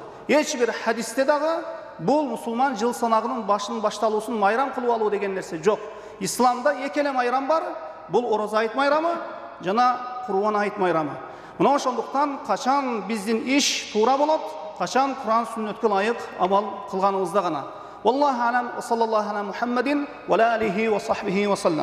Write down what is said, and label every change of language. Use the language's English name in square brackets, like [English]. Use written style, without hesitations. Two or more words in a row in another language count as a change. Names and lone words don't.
[Kyrgyz] Эч бир хадисте дагы бул мусулман жыл санагынын башынын башталуусун майрам кылып алуу деген нерсе жок. Исламда эки эле майрам бар. Бул Ороза айт майрамы жана Курбан айт майрамы. Мына ошондуктан качан биздин иш туура болот, качан Куран сүннөткө ылайык амал кылганыбызда гана. [Arabic] والله أعلم وصلى الله على محمد وآله وصحبه وسلم.